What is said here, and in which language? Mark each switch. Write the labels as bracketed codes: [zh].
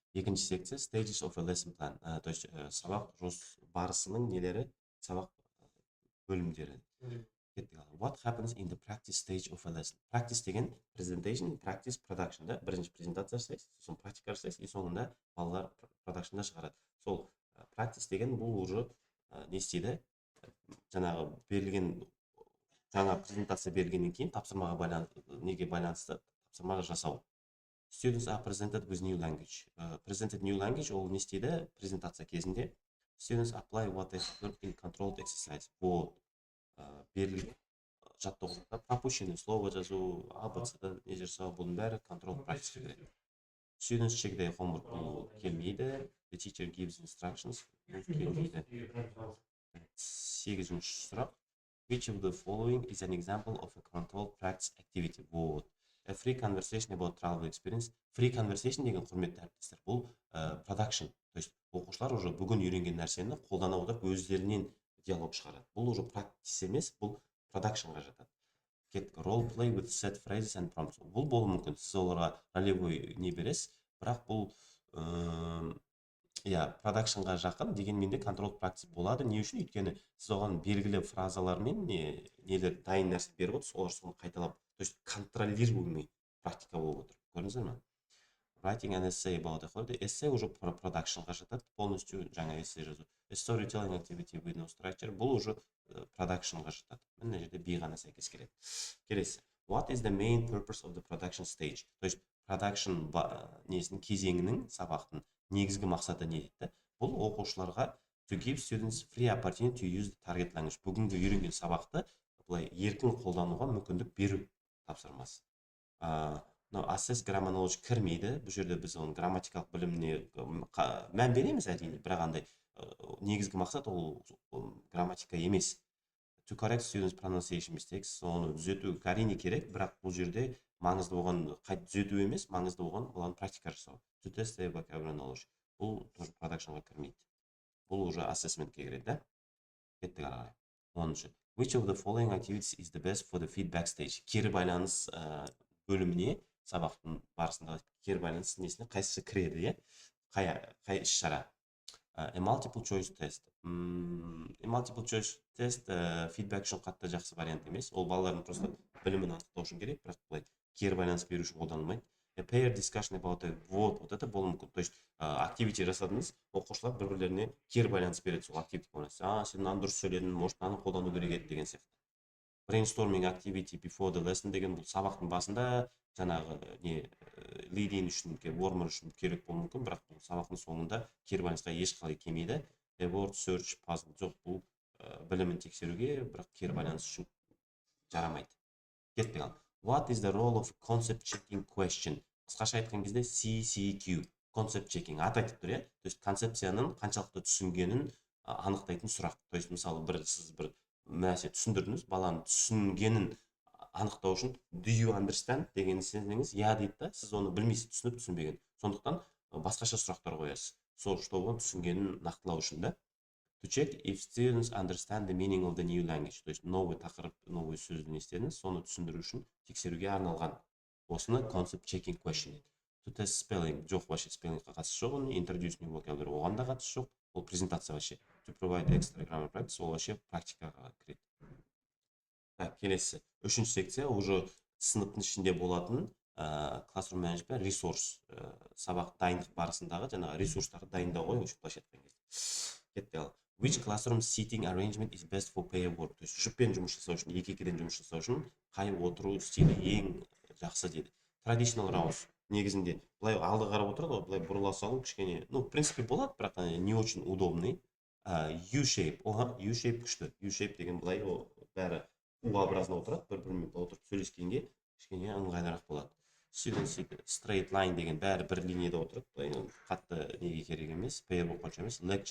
[kk] Екінші секция stages of a lesson plan. То есть сабақ барысының нелері, сабақ бөлімдері. Кеттік ары. [en] What happens in the practice stage of a lesson? Practice деген presentation, practice, production да. [kk] Бірінші презентация жасайсыз, сосын практика жасайсыз, и соңында балалар продакшнда шығарады. Сол practice деген бұл уже не істейді? Жаңағы берілген жаңа презентация бергеннен кейін тапсырмаға байланысты тапсырмаға жасау. [en] Students are presented with new language. Presented new language [kk] ол не істейді? Презентация кезінде [en] students apply what they learned in controlled exercise. [kk] Вот берілген жаттығуда [ru] пропущенный слово [kk] жазу, абцда не жасау, бұның бәрі controlled practice кіреді. [en] Students check their homework, бұл келмейді. The teacher gives instructions, бұл келмейді. [kk] 8-ші сұрақ. [en] Which of the following is an example of a controlled practice activity? [ru] Вот. [en] A free conversation about travel experience. [kk] Free conversation деген құрметті әріптестер, бұл production. То есть оқушылар уже бүгін үйренген нәрсені қолдана отырып өздерінен диалог шығарады. Бұл уже practice емес, бұл productionға жатады. [en] Role play with set phrases and prompts. [kk] Бұл болуы мүмкін. Сіз оларға ролевой не бересіз, бірақ бұл продакшнға жақын, дегенмен де controlled practice болады. Не үшін? Өйткені сіз оған белгілі фразалар мен нелер дайын нәрсе беріп отырсыз, олар соны қайталап, то есть [ru] контролируемый практика [kk] болып отыр. Көрдіңіздер ме? [en] Writing an essay about a essay [kk] уже продакшнға жатады, полностью жаңа эссе жазу. [en] A storytelling activity with no structure, бұл уже продакшнға жатады. [kk] Мына жерде B ғана сәйкес келеді. Келесі. [en] What is the main purpose of the production stage? [kk] То есть продакшн несінің кезеңінің сабақтың негізгі мақсаты не дейді? [en] Бұл оқушыларға to give students free opportunity to use the target language. [kk] Бүгінгі үйренген сабақты былай еркін қолдануға мүмкіндік беру тапсырмасы. [en] Assess grammar knowledge кірмейді. [kk] Бұл жерде біз оның грамматикалық біліміне мән береміз әрине, бірақ андай негізгі мақсат ол грамматика емес. [en] To correct students pronunciation mistakes, [kk] оны түзету әрине керек, бірақ бұл жерде маңызды болған қайта түзету емес, маңызды болған олардың практика жасау. [en] To test their vocabulary knowledge. [kk] Бұл тоже продакшнға кірмейді. Бұл уже assessmentке кіреді, да? Кеттік ары қарай. 10-шы. [en] Which of the following activities is the best for the feedback stage? [kk] Кері байланыс бөліміне, сабақтың барысында кері байланыс несіне қайсысы кіреді, қай іс-шара? [en] A multiple choice test. Multiple choice test feedback үшін қатты жақсы вариант емес. [kk] Ол балалардың просто білімін анықтау үшін керек, бірақ бұлай кері байланыс беру үшін қолданылмайды. A pair discussion about a вот это болуы мүмкін. То есть activity жасадыңыз, оқушылар бір-бірлеріне кері байланыс береді сол activity болмаса. Сен мынаны дұрыс сөйледің, может мынаны қолдану керек еді деген сияқты. Brainstorming activity before the lesson деген бұл сабақтың басында жаңағы lead-in үшін, warmer үшін керек болуы мүмкін, бірақ бұл сабақтың соңында кері байланысқа ешқалай келмейді. Word search, puzzle жоқ, бұл білімін тексеруге, бірақ кері байланыс үшін жарамайды. Кеттік ал. [en] What is the role of concept checking question? [kk] Қысқаша айтқан кезде CCQ, concept checking аты айтып тұр, то есть концепцияның қаншалықты түсінгенін анықтайтын сұрақ. То есть мысалы сіз бір нәрсе түсіндірдіңіз, баланың түсінгенін анықтау үшін do you understand деген сенсеңіз дейді да, сіз оны білмейсіз, түсініп түсінбеген. Сондықтан басқаша сұрақтар қоясыз. Сол чтобы түсінгенін нақтылау үшін да. [en] To check if students understand the meaning of the new language. То есть [ru] новый тақырып, новый сөзді [en] естедіңіз, соны түсіндіру үшін тексеруге арналған. [kk] Осыны concept checking question. [en] To test spelling. [kk] Жоқ, вообще спеллингқа қатысы жоқ, introduce new vocabulary оған да қатысы жоқ. Ол презентация вообще. To provide extra grammar practice, ол вообще практикаға кіреді. Келесі. Үшінші секция уже сыныптың ішінде болатын classroom management resource сабақ дайындық барысындағы жаңағы ресурстарды дайындау ғой, былайша айтқан кезде. Кетті ал. [en] Which classroom seating arrangement is best for pair work? [kk] То есть жұппен жұмыс жасау үшін, екі-екіден жұмыс жасау үшін қай отыру стилі ең жақсы дейді. Traditional rows негізінде былай алды қарап отырады ғой, былай бұрыла салу кішкене, [ru] в принципе [kk] болады, бірақ [ru] не очень удобный. [kk] U-shape, U-shape күшті. U-shape деген былай бәрі U-образно отырады, бір-бірімен отырып сөйлескенге кішкене ыңғайлырақ болады. Straight line деген бәрі бір линияда отырып, қатты неге керек емес, pair болып қанша емес.